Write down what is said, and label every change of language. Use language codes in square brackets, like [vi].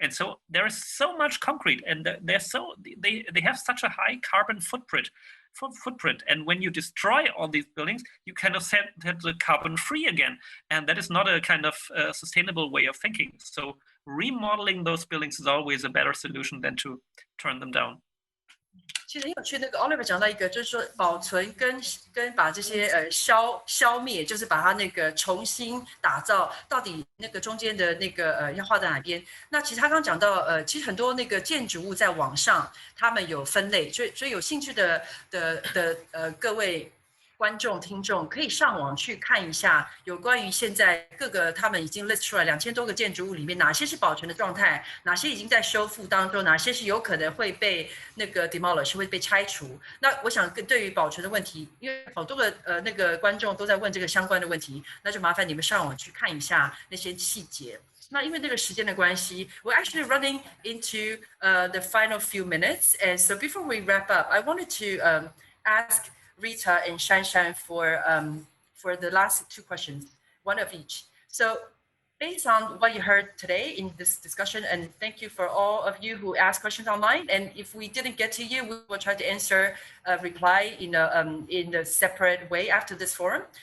[en] And so there is so much concrete and they have such a high carbon footprint. And when you destroy all these buildings, you kind of set the carbon free again. And that is not a kind of sustainable way of thinking. So remodeling those buildings is always a better solution than to turn them down. [zh] 其实很有趣，那个 Oliver 讲到一个，就是说保存跟把这些消灭，就是把它那个重新打造，到底那个中间的那个要画在哪边？那其实他刚讲到其实很多那个建筑物在网上，他们有分类，所以有兴趣的各位观众听众可以上网去看一下，有关于现在各个他们已经 list 出来2000多个建筑物里面，哪些是保存的状态，哪些已经在修复当中，哪些是有可能会被那个 demolish 会被拆除。那我想对于保存的问题，因为好多个那个观众都在问这个相关的问题，那就麻烦你们上网去看一下那些细节。那因为这个时间的关系 [en] we're actually running into the final few minutes, and so before we wrap up, I wanted to ask Rita and Shanshan for the last two questions, one of each. So based on what you heard today in this discussion, and thank you for all of you who asked questions online, and if we didn't get to you, we will try to answer, reply in a separate way after this forum.